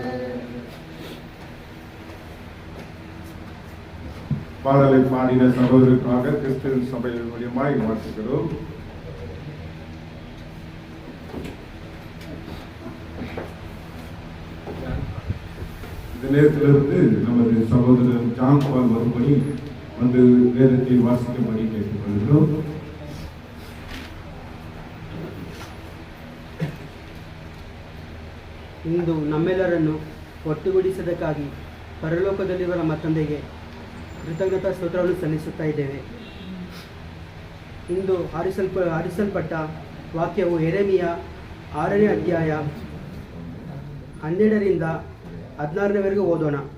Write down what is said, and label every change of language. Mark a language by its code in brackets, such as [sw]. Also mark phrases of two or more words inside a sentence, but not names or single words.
[ta] பாடலை பாடின சகோதரருக்காக கிறிஸ்துவின் சபையின் மூலியமாய் வாழ்த்துகிறோம். இந்த நேரத்திலிருந்து நமது சகோதரர் ஜான் பால் வரும்படி வந்து வேதத்தை வாசிக்கும்படி கேட்டுக்கொள்கிறோம். [kn] ಇಂದು ನಮ್ಮೆಲ್ಲರನ್ನು ಒಟ್ಟುಗೂಡಿಸೋದಕ್ಕಾಗಿ ಪರಲೋಕದಲ್ಲಿರುವ ನಮ್ಮ ತಂದೆಗೆ ಕೃತಜ್ಞತಾ ಸ್ತೋತ್ರವನ್ನು ಸಲ್ಲಿಸುತ್ತಾ ಇದ್ದೇವೆ. ಇಂದು ಆರಿಸಲ್ಪಟ್ಟ ವಾಕ್ಯವು ಯೆರೆಮೀಯ 6ನೇ ಅಧ್ಯಾಯ 12ರಿಂದ 16ರವರೆಗೂ ಓದೋಣ.